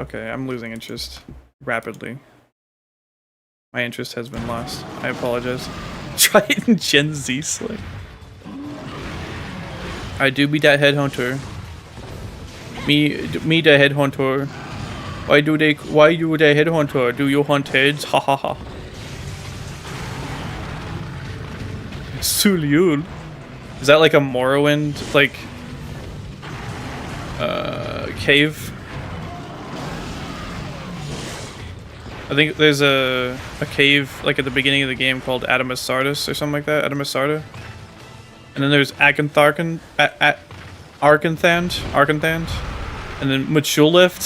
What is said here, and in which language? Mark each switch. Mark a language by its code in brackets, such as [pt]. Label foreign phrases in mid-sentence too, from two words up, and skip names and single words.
[en] Okay, I'm losing interest rapidly. My interest has been lost. I apologize. Try it in Gen Z slang. I do be that headhunter. Me the headhunter. Why you the headhunter? Do you hunt heads? Ha ha ha. Suliul. Is that like a Morrowind like cave? I think there's a cave like at the beginning of the game called Adamus Sardis or something like that. Adamus Sarda. And then there's Arkanthan, and then Machullift.